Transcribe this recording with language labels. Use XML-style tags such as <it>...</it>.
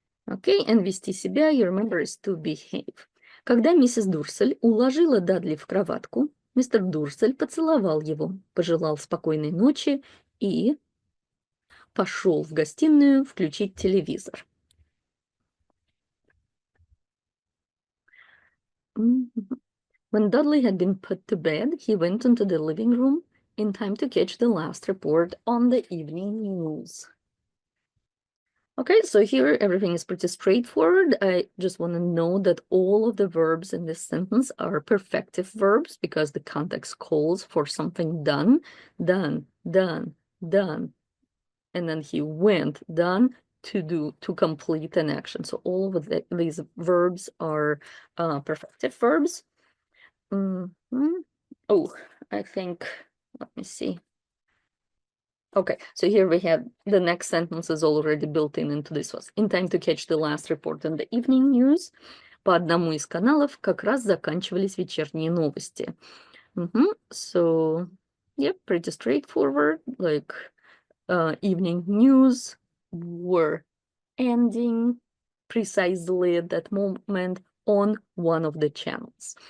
<en>Okay, and</en> <ru>вести себя,</ru> <en>you remember, is to behave.</en> <ru>Когда миссис Дурсель уложила Дадли в кроватку, мистер Дурсель поцеловал его, пожелал спокойной ночи и пошел в гостиную включить телевизор.</ru> <en>When Dudley had been put to bed, he went into the living room in time to catch the last report on the evening news. Okay, so here everything is pretty straightforward. I just want to note that all of the verbs in this sentence are perfective verbs because the context calls for something done, done, done, done. And then he went, done, to complete an action. So all of these verbs are perfective verbs. Oh, I think, let me see. Okay, so here we have the next sentence is already built into this was. In time to catch the last report on the evening news.</en> <ru>По одному из каналов как раз заканчивались вечерние новости.</ru> <en>So, yeah, pretty straightforward. Like, evening news were ending precisely at that moment on one of the channels.</en>